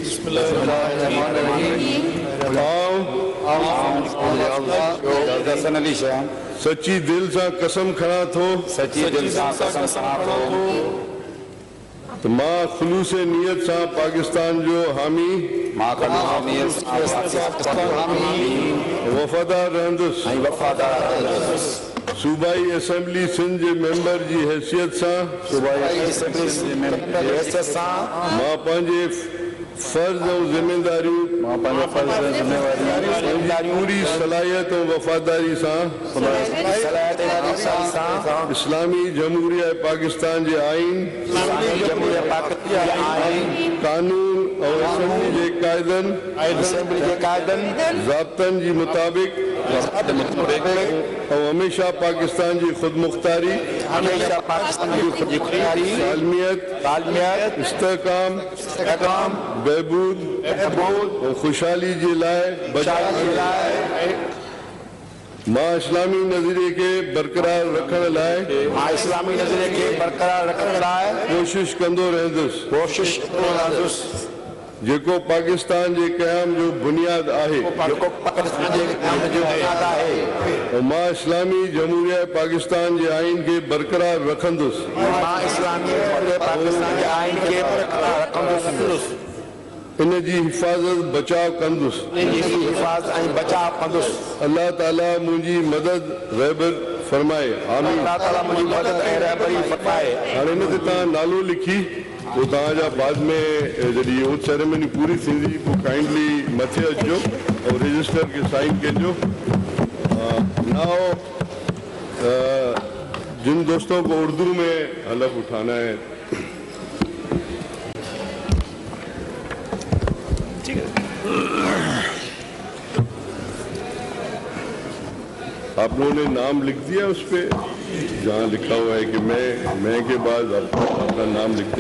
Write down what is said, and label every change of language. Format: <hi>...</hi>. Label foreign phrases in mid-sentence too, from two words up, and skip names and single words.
<sd>सच्ची दिल से कसम खड़ा थो तो मां खुलूस नियत से पाकिस्तान जो हामी वफादार रहंदुसि। सूबाई असेंबली सिंध जे मेंबर जी हैसियत से मां पंहिंजे फर्ज और जिम्मेदारियों पूरी सलाहियत और वफादारी से इस्लामी जमहूरिया पाकिस्तान जे आइन कानून और असेंबली जे कायदन ज़ाब्तन जी मुताबिक और हमेशा पाकिस्तान की खुद मुख्तारी सालमियत इस्तेहकाम बहबूद और खुशहाली जे लाए मां इस्लामी नज़रिए के बरकरार रखण लाइ कोशिश कंदो रहंदुसि जेको पाकिस्तान जे क़याम जो बुनियाद आहे। और मां इस्लामी जमहूरिया पाकिस्तान जे आइन के बरकरार रखंदुसि। इन जी हिफ़ाज़त बचाव कंदुसि। अल्लाह ताला मुंहिंजी मदद रहबर फरमाए, आमीन। हाणे इन ते तव्हां नालो लिखी वो तव्हांजा बाद में जॾहिं</sd> <en>oath ceremony</en> <sd>पूरी थींदी पोइ काइंडली मथे अचिजो और रजिस्टर के साइन कजो।</sd> <ur>ناؤ جن دوستوں کو اردو میں حلف اٹھانا ہے، آپ لوگوں نے نام لکھ دیا اس پر جہاں لکھا ہوا ہے کہ میں کے بعد آپ اپنا نام لکھ دیں.</ur>